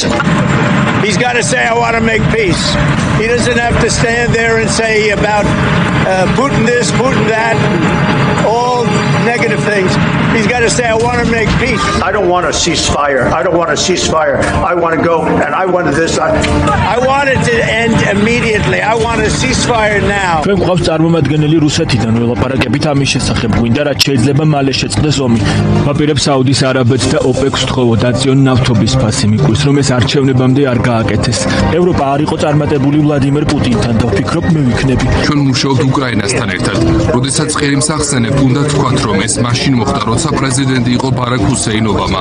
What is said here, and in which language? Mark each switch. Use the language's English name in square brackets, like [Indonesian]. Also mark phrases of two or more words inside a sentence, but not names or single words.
[English] He's got to say, I want to make peace. He doesn't have to stand there and say about Putin this, Putin that, all negative things. He's got to say, I want to make peace. I don't want a ceasefire. I don't want a ceasefire. I want to go, and I wanted this. I want it to end immediately. I want a ceasefire now. [Georgian] ჩვენ გვყავს წარმომადგენელი რუსეთიდან, ველაპარაკებით ამის შესახებ. გვინდა რაც შეიძლება მალე შეწყდეს ომი. ვაპირებ საუდის არაბეთს და ოპეკს ვთხოვო დაწიონ ნავთობის ფასი მიკვლის, რომ ეს არჩევნებამდე არ გააკეთეს. ევროპა არ იყო წარმატებული ვლადიმერ პუტინთან და ვფიქრობ მე ვიქნები. ჩვენ მუშაობთ უკრაინასთან ერთად. როდესაც ყირიმს ახსენებ, უნდა თქვათ, რომ ეს მაშინ მოხდა, როცა პრეზიდენტი იყო ბარაკ ჰუსეინ ობამა.